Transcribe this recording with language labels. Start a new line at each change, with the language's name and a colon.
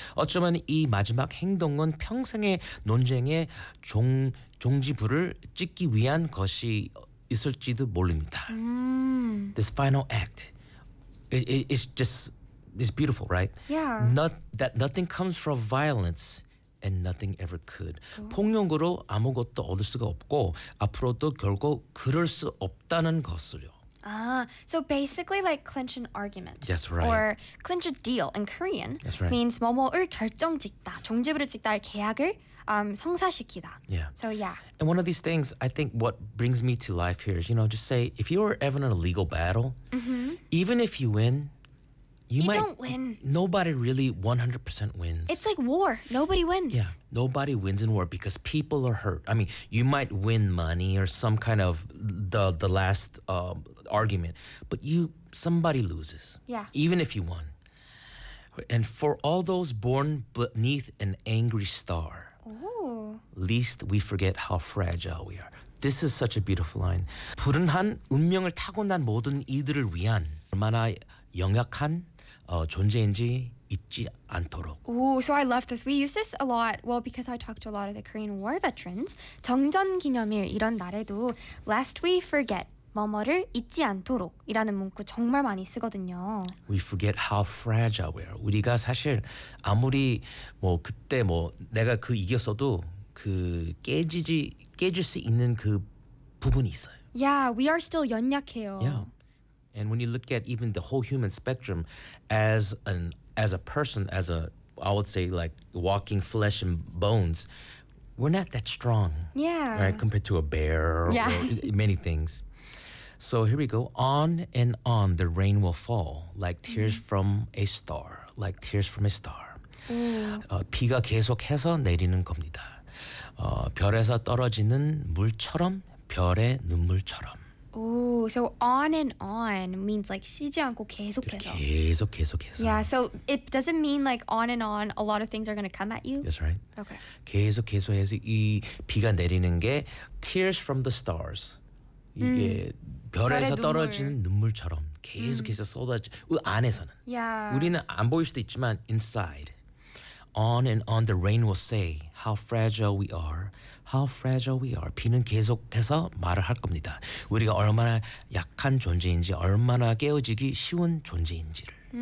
Korean: 어쩌면 이 마지막 행동은 평생의 논쟁의 종지부를 찍기 위한 것이 있을지도 모릅니다.
English: This final act, it's just, it's beautiful, right? Yeah. Nothing comes from violence. And nothing ever could.
Korean: 폭력으로 아무것도 얻을 수가 없고 앞으로도 결국 그럴 수 없다는 것을요.
English: Ah, so basically like clinch an argument. That's right. Or clinch a deal in Korean. That's right.
Korean: Means 뭐뭐를 결정짓다, 종지부를 짓다, 계약을 성사시키다.
English: Yeah. So yeah. And one of these things, I think what brings me to life here is, you know, just say if you were ever in a legal battle, even if you win, You don't win. Nobody really 100% wins. It's like war. Nobody wins. Yeah. Nobody wins in war because people are hurt. I mean, you might win money or some kind of the last argument, but somebody loses. Yeah. Even if you won. And for all those born beneath an angry star, least we forget how fragile we are. This is such a beautiful line.
Korean: 불운한 운명을 타고난 모든 이들을 위한 얼마나 영약한 존재인지 잊지 않도록.
English: Ooh, so I love this. We use this a lot. Well, because I talked to a lot of the Korean War veterans.
Korean: 정전기념일 이런 날에도
English: lest we forget
Korean: 뭐뭐를 잊지 않도록 이라는 문구 정말 많이 쓰거든요.
English: We forget how fragile we are.
Korean: 우리가 사실 아무리 뭐 그때 뭐 내가 그 이겼어도 그 깨질 수 있는 그 부분이 있어요.
English: Yeah, we are still
Korean: 연약해요.
English: Yeah. And when you look at even the whole human spectrum as a person, I would say like walking flesh and bones, we're not that strong. Yeah. Right, compared to a bear or many things. So here we go. On and on the rain will fall like tears from a star. Like tears from a star.
Korean: 비가 계속해서 내리는 겁니다. 별에서 떨어지는 물처럼 별의 눈물처럼.
English: Ooh, so on and on means like
Korean: 쉬지 않고 계속해서.
English: Yeah, so it doesn't mean like on and on, a lot of things are going to come at you. That's right. Okay.
Korean: 계속해서 이 비가 내리는 게
English: tears from the stars.
Korean: 이게 별에서 떨어지는 눈물처럼 계속해서 쏟아지고 안에서는.
English: Yeah.
Korean: 우리는 안 보일 수도 있지만 inside.
English: On and on the rain will say how fragile we are. How fragile we are.
Korean: 비는 계속해서 말을 할 겁니다. 우리가 얼마나 약한 존재인지, 얼마나 깨어지기 쉬운 존재인지를.